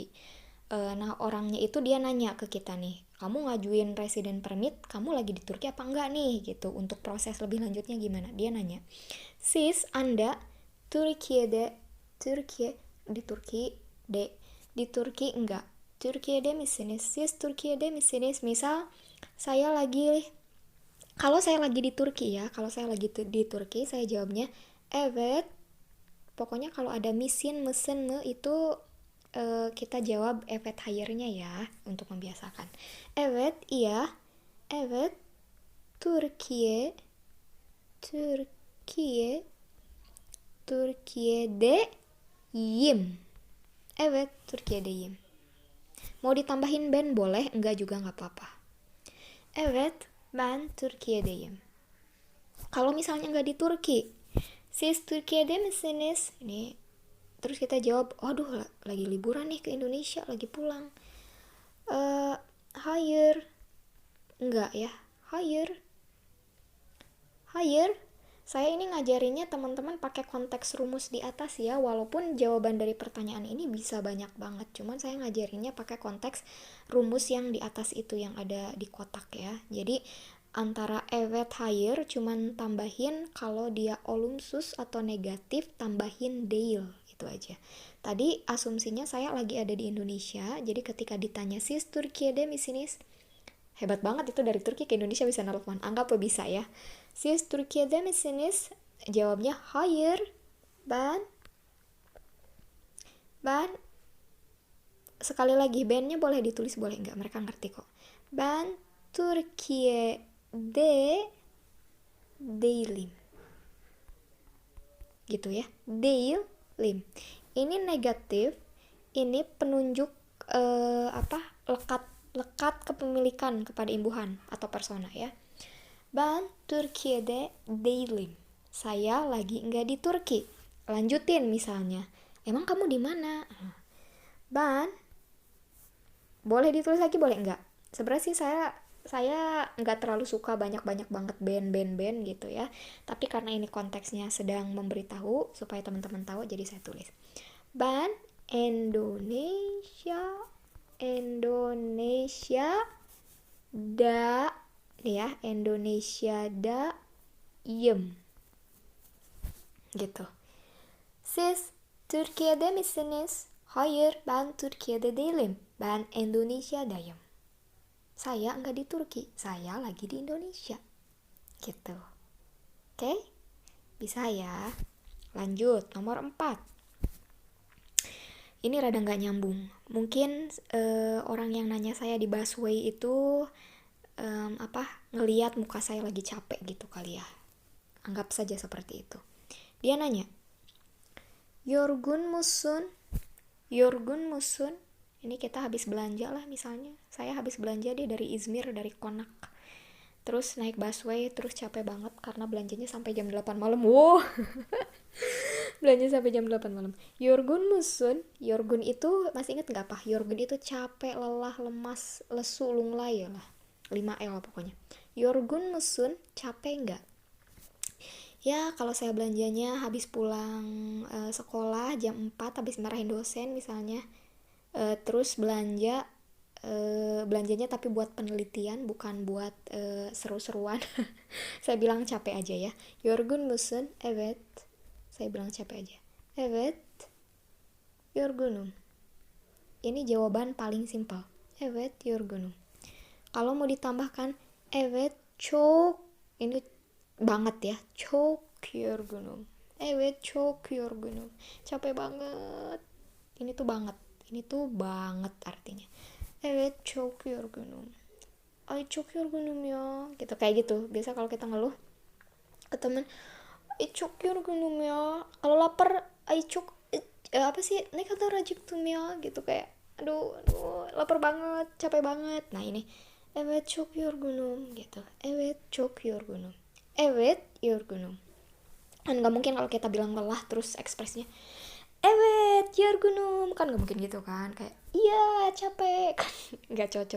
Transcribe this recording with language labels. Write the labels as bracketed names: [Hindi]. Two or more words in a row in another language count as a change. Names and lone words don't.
[Indonesian] Nah orangnya itu dia nanya ke kita nih, kamu ngajuin resident permit, kamu lagi di Turki apa enggak nih gitu, untuk proses lebih lanjutnya gimana. Dia nanya, sis Anda Turki di Turki enggak? [Turkish] Türkiye'de misiniz? Sis Türkiye'de misiniz? [Indonesian] Misal kalau saya lagi di Turki ya, di Turki saya jawabnya evet. Pokoknya kalau ada mesen itu kita jawab [Turkish] evet hayırnya [Indonesian] ya, untuk membiasakan. [Turkish] Evet, iya. Evet, Türkiye'deyim. Evet, Türkiye'deyim. [Indonesian] Mau ditambahin ben boleh, enggak juga nggak apa-apa. [Turkish] Evet, ben Türkiye'deyim. [Indonesian] Kalau misalnya nggak di Turki, [Turkish] Siz Türkiye'de misiniz? [Indonesian] Ini terus kita jawab, aduh lagi liburan nih ke Indonesia, lagi pulang. [Turkish] Hayır. [Indonesian] Enggak ya. [Turkish] Hayır. [Indonesian] Saya ini ngajarinnya teman-teman pakai konteks rumus di atas ya, walaupun jawaban dari pertanyaan ini bisa banyak banget, cuman saya ngajarinnya pakai konteks rumus yang di atas itu, yang ada di kotak ya. Jadi antara [Turkish] evet hayır [Indonesian] cuman tambahin kalau dia olumsuz atau negatif, tambahin değil, itu aja. Tadi asumsinya saya lagi ada di Indonesia, jadi ketika ditanya [Turkish] sis Türkiye'de misiniz, [Indonesian] Hebat banget itu dari Turki ke Indonesia bisa nelfon. Anggap bisa ya. [Turkish] Siz Türkiye'de misiniz? Jawabnya hayır. [Indonesian] Ben ben sekali lagi bandnya boleh ditulis boleh nggak, mereka ngerti kok. [Turkish] Ben Türkiye'de değilim. [Indonesian] Gitu ya. Değilim. Ini negatif, ini penunjuk lekat kepemilikan kepada imbuhan atau persona ya. [Turkish] Ben Türkiye'de değilim. [Indonesian] Saya lagi nggak di Turki. Lanjutin misalnya. Emang kamu di mana? Ben boleh ditulis lagi boleh nggak? Sebenarnya sih saya nggak terlalu suka banyak banget band gitu ya. Tapi karena ini konteksnya sedang memberitahu supaya teman-teman tahu, jadi saya tulis. [Turkish] Ben Indonesia da ya, Indonesia da gitu. Siz Türkiye'de misiniz? Hayır, ben Türkiye'de değilim. Ben Indonesia'dayım. [Indonesian] Saya nggak di Turki, saya lagi di Indonesia. Gitu. Oke? Bisa ya? Lanjut, nomor 4. Ini rada nggak nyambung. Mungkin orang yang nanya saya di busway itu ngelihat muka saya lagi capek gitu kali ya. Anggap saja seperti itu. Dia nanya, [Turkish] Yorgun musun? [Indonesian] Ini kita habis belanja lah misalnya. Saya habis belanja, dia dari Izmir, dari Konak. Terus naik busway, terus capek banget karena belanjanya sampai jam 8 malam. Wow. Belanja sampai jam 8 malam. [Turkish] Yorgun musun? [Indonesian] Yorgun itu masih inget gak apa? Yorgun itu capek, lelah, lemas, lesu, lunglai ya lah. 5L pokoknya. [Turkish] Yorgun musun? [Indonesian] Capek gak? Ya kalau saya belanjanya habis pulang sekolah jam 4 habis marahin dosen misalnya, terus belanjanya tapi buat penelitian bukan buat seru-seruan. Saya bilang capek aja ya. [Turkish] Yorgun musun? Evet. [Indonesian] Saya bilang capek aja. [Turkish] Evet. Yorgunum. [Indonesian] Ini jawaban paling simpel. [Turkish] Evet yorgunum. [Indonesian] Kalau mau ditambahkan [Turkish] evet çok, [Indonesian] ini banget ya, [Turkish] çok yorgunum. Evet çok yorgunum. [Indonesian] Capek banget. Ini tuh banget artinya. [Turkish] Evet çok yorgunum. Ay çok yorgunum ya. [Indonesian] Gitu kayak gitu. Biasa kalau kita ngeluh ke temen, [Turkish] ay çok yorgunum ya. [Indonesian] Kalau lapar, [Turkish] ay çok [Indonesian] apa sih? [Turkish] Ne kadar acıktım [Indonesian] ya gitu kayak aduh lapar banget, capek banget. Nah ini [Turkish] evet çok yorgunum gitu. Evet çok yorgunum. Evet yorgunum. [Indonesian] Kan gak mungkin kalau kita bilang lelah terus ekspresinya [Turkish] evet yorgunum, [Indonesian] kan gak mungkin gitu kan, kayak iya capek kan gak cocok.